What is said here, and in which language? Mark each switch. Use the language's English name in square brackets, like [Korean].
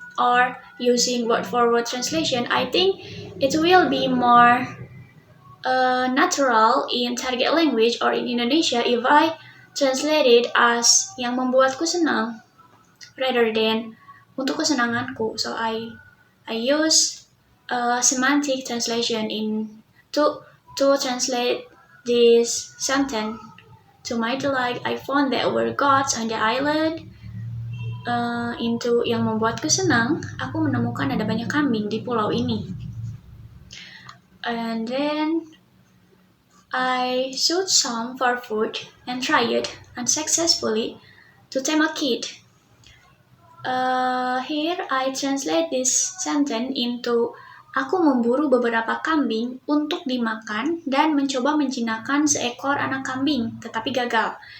[English] or using word for word translation, I think it will be more natural in target language or in Indonesia if I translate it as [Indonesian] yang membuatku senang [English] rather than [Indonesian] untuk kesenanganku. [English] So I use semantic translation in to translate this sentence. To my delight, I found there were gods on the island. Into [Indonesian] yang membuatku senang, aku menemukan ada banyak kambing di pulau ini. [English] And then I shoot some for food and tried unsuccessfully to tame a kid. Here I translate this sentence into [Indonesian] aku memburu beberapa kambing untuk dimakan dan mencoba menjinakkan seekor anak kambing, tetapi gagal.